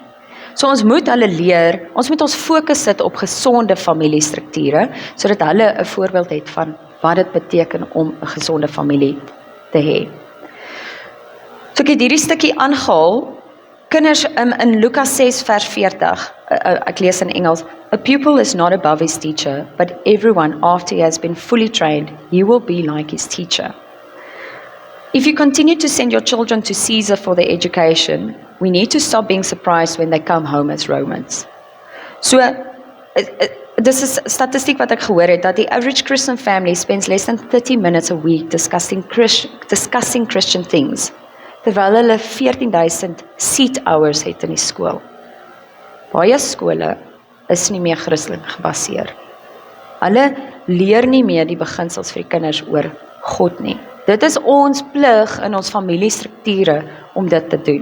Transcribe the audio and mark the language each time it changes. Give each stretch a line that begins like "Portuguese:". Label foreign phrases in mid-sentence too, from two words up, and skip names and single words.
Afrikaans: So ons moet hulle leer, ons moet ons fokus sit op gesonde familiestrukture, sodat hulle 'n voorbeeld het van wat dit beteken om 'n gesonde familie te hê. So ek het hierdie stukkie aangehaal, Kinders in Lukas 6 vers 40, ek lees in Engels,
English: a pupil is not above his teacher, but everyone after he has been fully trained, he will be like his teacher. If you continue to send your children to Caesar for their education, we need to stop being surprised when they come home as Romans. So,
Afrikaans: dis is statistiek wat ek gehoor het, dat die
English: average Christian family spends less than 30 minutes a week discussing Christian things,
Afrikaans: terwyl hulle 14,000
English: seat hours
Afrikaans: het in die skool. Baie skole is nie meer Christelik gebaseer. Hulle leer nie meer die beginsels vir die kinders oor God nie. Dit is ons plig in ons familiestrukture om dit te doen.